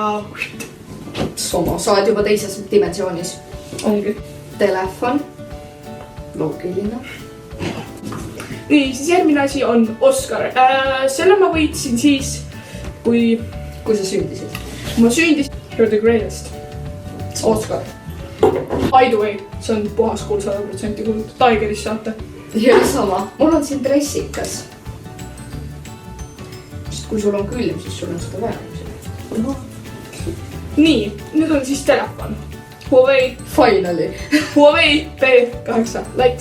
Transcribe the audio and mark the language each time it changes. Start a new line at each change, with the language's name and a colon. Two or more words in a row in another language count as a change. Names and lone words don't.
Estonian: Sama, sa oled juba teises dimensioonis. ongi. Telefon. Loogiline. Nii, siis järgmine asi on Oscar. Selle ma võitsin siis, kui sa sündisid. ma sündisin.
English: You're the greatest. Oscar. By the way,
Estonian: see on puhas kuul 100% kuuld. Tigerist saate. Ja sama. Mul on siin dressikas. Sest kui sul on külm, siis sul on seda vaja. Nii, nüüd on siis telefon. Huawei. Finally. Huawei P8 Lite.